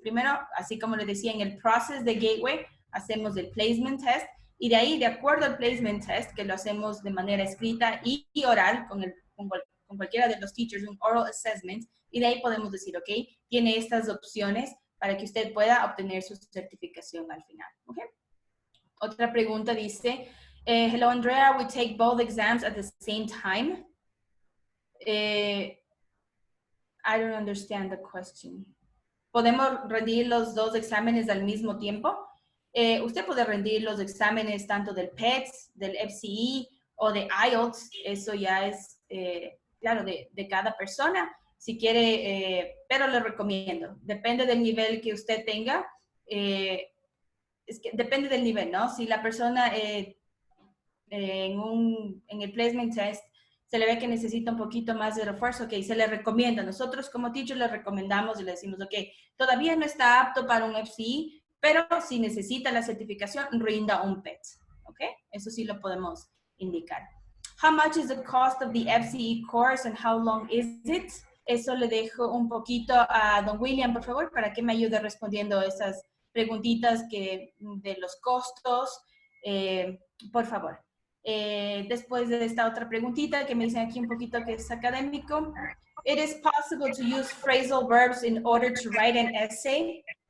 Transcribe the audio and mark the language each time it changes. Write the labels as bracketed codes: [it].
[es] Primero, así como les decía, en el proceso de Gateway, hacemos el placement test, y de ahí, de acuerdo al placement test, que lo hacemos de manera escrita y oral, con cualquiera de los teachers, un oral assessment, y de ahí podemos decir, ok, tiene estas opciones para que usted pueda obtener su certificación al final, ¿ok? Otra pregunta dice, [en] hello Andrea, we take both exams at the same time. I don't understand the question. [es] ¿Podemos rendir los dos exámenes al mismo tiempo? Usted puede rendir los exámenes tanto del PETS, del FCE o de IELTS. Eso ya es, claro, de cada persona. Si quiere, pero le recomiendo. Depende del nivel que usted tenga. Es que depende del nivel, ¿no? Si la persona en el placement test se le ve que necesita un poquito más de refuerzo, ok, se le recomienda. Nosotros como teacher le recomendamos y le decimos, ok, todavía no está apto para un FCE, pero si necesita la certificación, rinda un PET, ok? Eso sí lo podemos indicar. [en] How much is the cost of the FCE course and how long is it? [es] Eso le dejo un poquito a don William, por favor, para que me ayude respondiendo esas preguntitas de los costos, por favor. Después de esta otra preguntita que me dicen aquí un poquito que es académico. [en] It is possible to use phrasal verbs in order to write an essay.